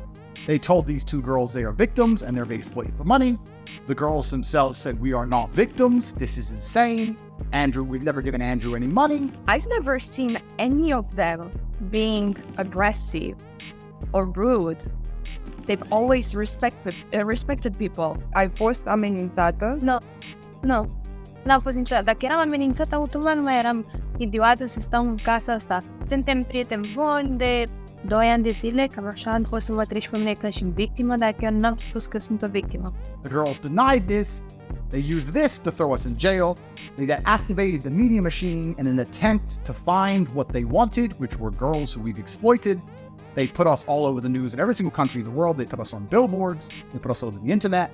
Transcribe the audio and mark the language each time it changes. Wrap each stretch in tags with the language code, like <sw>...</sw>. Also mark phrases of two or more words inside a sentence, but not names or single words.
<en>They told these 2 girls they are victims and they're being exploited for money. The girls themselves said, "We are not victims. This is insane. Andrew, we've never given Andrew any money." I've never seen any of them being aggressive or rude. They've always respected people.</en> <ro>Ai fost amenințată? Nu, n-am fost niciodată. Dacă eram amenințată, automat nu mai eram idiotă să stau în casa asta. Suntem prieteni buni de 2 ani de zile, cam așa, o să mă treci pe mine ca și victimă, dar chiar n-am spus că sunt o victimă.</ro> <en>The girls denied this. They used this to throw us in jail. They then activated the media machine in an attempt to find what they wanted, which were girls who we've exploited. They put us all over the news in every single country in the world. They put us on billboards. They put us over the internet.</en>